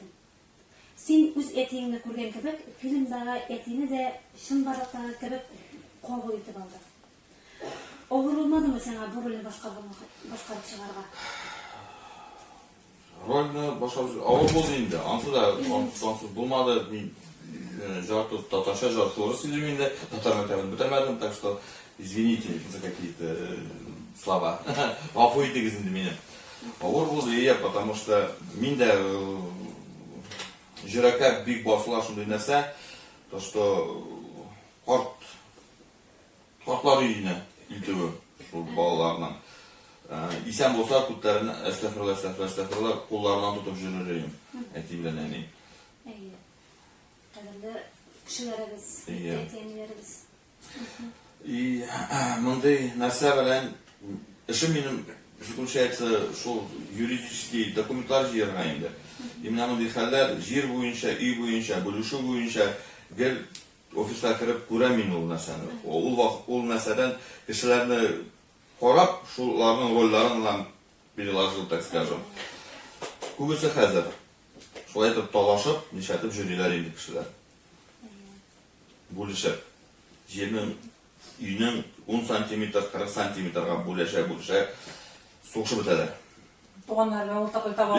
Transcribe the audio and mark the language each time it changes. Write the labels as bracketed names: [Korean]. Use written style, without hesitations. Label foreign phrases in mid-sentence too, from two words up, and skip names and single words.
[Tatar] Син үз әтиеңне күргән кебек, фильмдагы әтине дә чын барлыктагы кебек кабул итеп алды. Авыр булмадымы сиңа бу рольне башкарып чыгарга? Рольны башкарып авыр булды инде. Ансы да ансыз булмады. Мин жарты татарча жарты орыс сөйлим инде. Татар мәктәбен бетермәдем, [Russian] так что извините за какие-то слова. [Tatar] Гафу итегез инде мине. Авыр булды, [Russian] потому что [Tatar] мин дә жүрәккә бик басыла шундый нәрсә, [Russian] то что [Tatar] картлар өенә илтүе шул балаларның. Исән булса күтләрен әстәгъфирулла кулларынан тотып жүрер әти белән әни. Кадерле кешеләребез, әтиәннәребез. И мондый нәрсә белән эшем минем заключается шул юридический документлар җыярга инде. Именно мондый хәлләр җир буенча, өй буенча, бүлешү буенча гел офиска кереп күрәм мин ул нәрсәне. Ул нәрсәдән кешеләрне карап, шуларның рольләрен [Russian] переложил, так скажем. [Tatar] Күбесе хәзер шулай итеп талашып, нишәтеп жюриләр инде кешеләр. Бүлешеп. Җирнең, өйнең 10 сантиметр, 40 сантиметрга бүлешә, сугышып бетәләр. Туганнарга уртак таба.